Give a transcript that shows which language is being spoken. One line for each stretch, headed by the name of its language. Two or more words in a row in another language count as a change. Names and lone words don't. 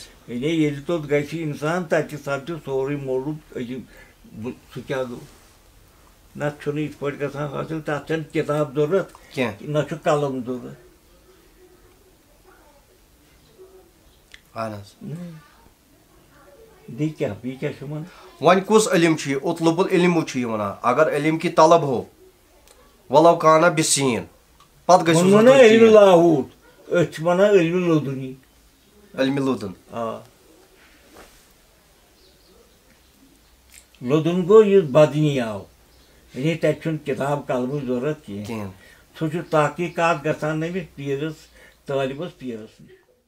Kashmiri: یعنی ییٚلہِ توٚت گژھِ اِنسان تتہِ چھِ سپدِ سورُے مولوٗد سُہ کیٛاہ گوٚو نتہٕ چھُنہٕ یِتھ پٲٹھۍ گژھان حٲصِل تتھ چھنہٕ کِتاب ضروٗرت کینٛہہ نہ چھُ قلم ضروٗرت اہن حظ بیٚیہِ کیٛاہ چھُ ونان وۄنۍ کُس علم چھُ یہِ
Arabic: اطلب العلم
Kashmiri: چھُ یہِ ونان
Urdu: اگر علم کی طلب ہو
Arabic: ولو کانہ بسیٖن
Kashmiri: پتہٕ گژھِ علمِ لاہوٗر أسۍ چھِ ونان علمِ لدُنی علمِ لدُن لدُن گوٚو یُس بدنی آو یعنی تتہِ چھُنہٕ کِتاب قلمٕچ ضروٗرت کینٛہہ سُہ چھُ تحقیٖقات گژھان أمِس پیٖرس طٲلبس پیٖرس نِش